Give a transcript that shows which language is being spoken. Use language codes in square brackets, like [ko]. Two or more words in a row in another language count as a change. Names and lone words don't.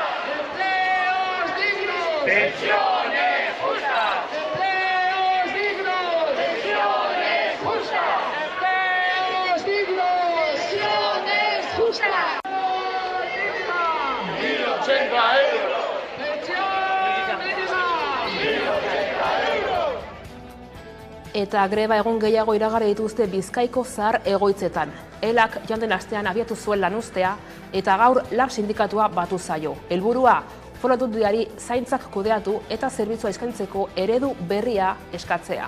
[es] ¡Empleos dignos! ¡Pensiones justas! ¡Empleos dignos! ¡Pensiones justas! ¡Empleos dignos! ¡Pensiones justas! 1.080 euros! [eu] Eta greba egun gehiago iragarri dituzte Bizkaiko zahar egoitzetan. Elak joan den astean abiatu zuen lanuztea eta gaur lab sindikatua batu zaio. Helburua foru aldundiari zaintzak kudeatu eta zerbitzua eskaintzeko eredu berria eskatzea.